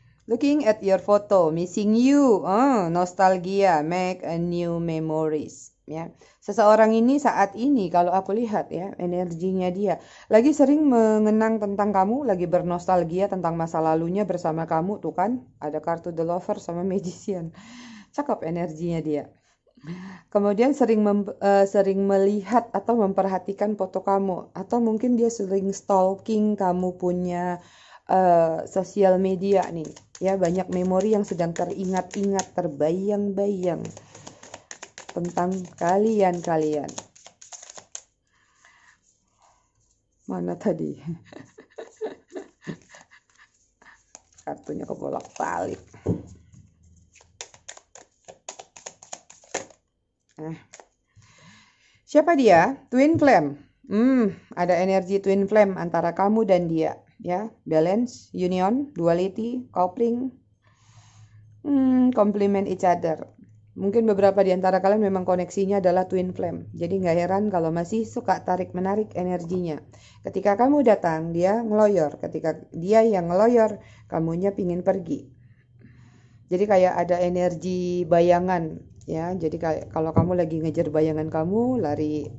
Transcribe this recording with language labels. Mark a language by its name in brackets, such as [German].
[English] Looking at your photo, missing you. Nostalgia, make a new memories. [Indonesian] Ya, seseorang ini saat ini kalau aku lihat ya energinya dia lagi sering mengenang tentang kamu, lagi bernostalgia tentang masa lalunya bersama kamu tuh kan ada kartu The Lover sama Magician. Cakep energinya dia. Kemudian sering melihat atau memperhatikan foto kamu atau mungkin dia sering stalking kamu punya sosial media nih. Ya, banyak memori yang sedang teringat-ingat, terbayang-bayang tentang kalian. Mana tadi? Kartunya kebolak-balik. Siapa dia? Twin Flame. Ada energi Twin Flame antara kamu dan dia. [English] Ya, balance, union, duality, coupling, complement each other. [Indonesian] Mungkin beberapa di antara kalian memang koneksinya adalah twin flame. Jadi nggak heran kalau masih suka tarik-menarik energinya. Ketika kamu datang, dia ngeloyor. Ketika dia yang ngeloyor, kamunya pingin pergi. Jadi kayak ada energi bayangan. Ya, jadi kalau kamu lagi ngejar bayangan kamu, lari.